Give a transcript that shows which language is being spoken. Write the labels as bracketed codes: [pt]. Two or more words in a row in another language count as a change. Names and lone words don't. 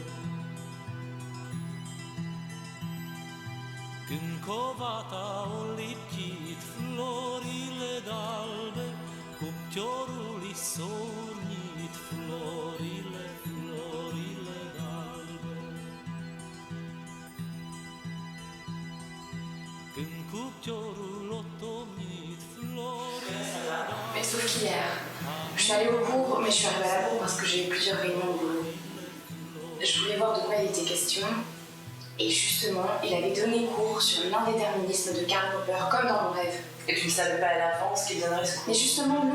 [ro] Când covata o lipchit florile d'albe, cuptiorul i s-o urnit florile d'albe. Când cuptiorul o tomnit florile d'albe. [fr] Mais sauf qu'hier, je suis allée au cours, mais je suis arrivée à la bourre parce que j'ai eu plusieurs réunions au boulot. Je voulais voir de quoi il était question. Et justement, il avait donné cours sur l'indéterminisme de Karl Popper, comme dans mon rêve. Et tu ne savais pas à l'avance qu'il donnerait ce cours? Mais justement, non.